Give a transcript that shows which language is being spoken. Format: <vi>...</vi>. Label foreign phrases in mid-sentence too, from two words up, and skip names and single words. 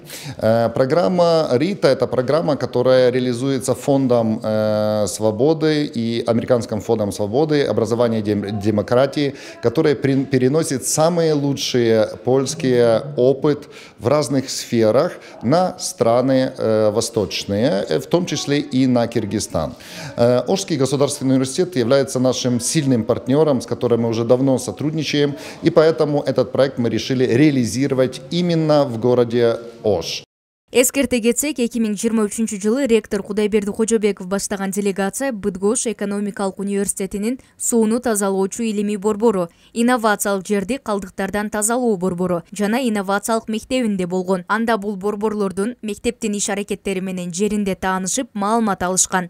<ru>Программа «Рита» — это программа, которая реализуется Фондом свободы и Американским фондом свободы, образования и демократии, который переносит самые лучшие польские опыт в разных сферах на страны восточные, в том числе и на Киргизстан. Ошский государственный университет является нашим сильным партнером, с которым мы уже давно сотрудничаем, и поэтому этот проект мы решили реализировать именно в городе Ош.</ru> <ky>Эскерте кетсек, 2023 жылы ректор Кудайберди Кожобеков баштаган делегация Быдгош экономикалык университетинин сууну тазалоочу илимий борбору, инновациялык жерди калдыктардан тазалоо борбору жана инновациялык мектебинде болгон. Анда бул борборлордун мектептин иш-аракеттери менен жеринде таанышып, маалымат алышкан.</ky>